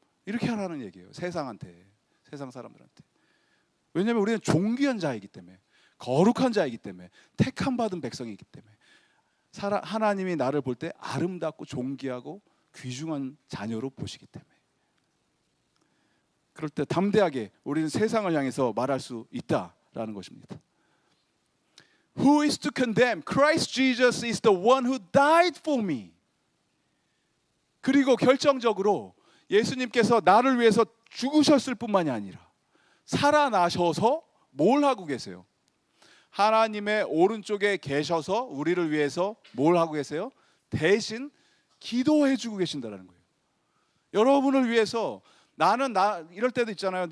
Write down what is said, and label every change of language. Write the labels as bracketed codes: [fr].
[ko] 이렇게 하라는 얘기예요. 세상한테. 세상 사람들한테. 왜냐하면 우리는 존귀한 자이기 때문에, 거룩한 자이기 때문에, 택함 받은 백성이기 때문에, 하나님이 나를 볼 때 아름답고 존귀하고 귀중한 자녀로 보시기 때문에. 그럴 때 담대하게 우리는 세상을 향해서 말할 수 있다라는 것입니다. [en] Who is to condemn? Christ Jesus is the one who died for me. [ko] 그리고 결정적으로 예수님께서 나를 위해서 죽으셨을 뿐만이 아니라 살아나셔서 뭘 하고 계세요? 하나님의 오른쪽에 계셔서 우리를 위해서 뭘 하고 계세요? 대신 기도해 주고 계신다는 거예요. 여러분을 위해서 이럴 때도 있잖아요.